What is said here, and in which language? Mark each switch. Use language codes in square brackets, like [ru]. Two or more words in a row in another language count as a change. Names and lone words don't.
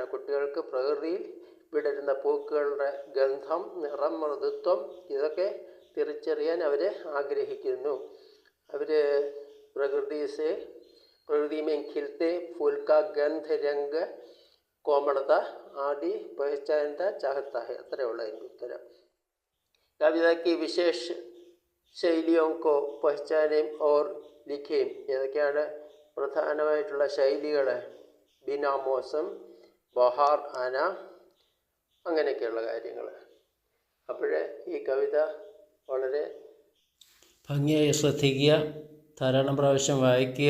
[ml] കുട്ടികൾക്ക് പ്രകൃതിയിൽ വിടരുന്ന പൂക്കളുടെ ഗന്ധം, നിറം, മൃദുത്വം ഇതൊക്കെ തിരിച്ചറിയാൻ അവർ ആഗ്രഹിക്കുന്നു. അവർ പ്രകൃതി [hi] में खिलते फूल का गंध, रंग, कोमलता आदि पहचानता चाहता है. [ml] അത്രയുള്ള അതിൻ്റെ ഉത്തരം. [hi] कविता की विशेष शैलियों को पहचानें और लिखें. [ml] ഏതൊക്കെയാണ് പ്രധാനമായിട്ടുള്ള ശൈലികൾ? [hi] बिना मौसम, बहार, [ml] ആന, അങ്ങനെയൊക്കെയുള്ള കാര്യങ്ങൾ. അപ്പോൾ ഈ കവിത വളരെ ഭംഗിയായി ശ്രദ്ധിക്കുക, ധാരാളം പ്രാവശ്യം വായിക്കുക.